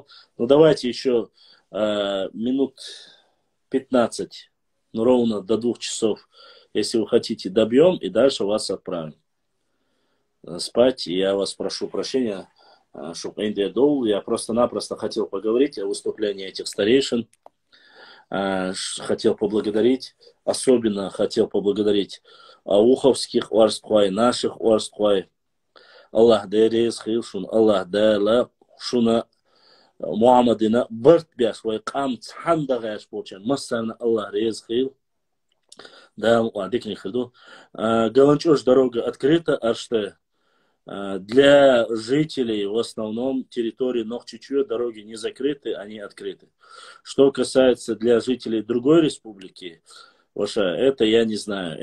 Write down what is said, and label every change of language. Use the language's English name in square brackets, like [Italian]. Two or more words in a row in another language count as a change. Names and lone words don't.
[Russian] Ну, давайте еще минут 15, ну, ровно до 2 часов, если вы хотите, добьем, и дальше вас отправим спать. И я вас прошу прощения, чтобы Индия Доул. Я просто-напросто хотел поговорить о выступлении этих старейшин. Хотел поблагодарить, особенно хотел поблагодарить ауховских Уарсквай, наших Уарсквай. [Chechen] Аллах дэрез хилшун, Аллах дэла шуна Муаммадина бърт бяш, вай қам цханда гаш болчан. Массарна Аллах рез хил. Да, дикни хилду. [Russian] Галанчош дорога открыта, арште. Для жителей, в основном, территории Нохчичуа дороги не закрыты, они открыты. Что касается для жителей другой республики, Ваша, это я не знаю.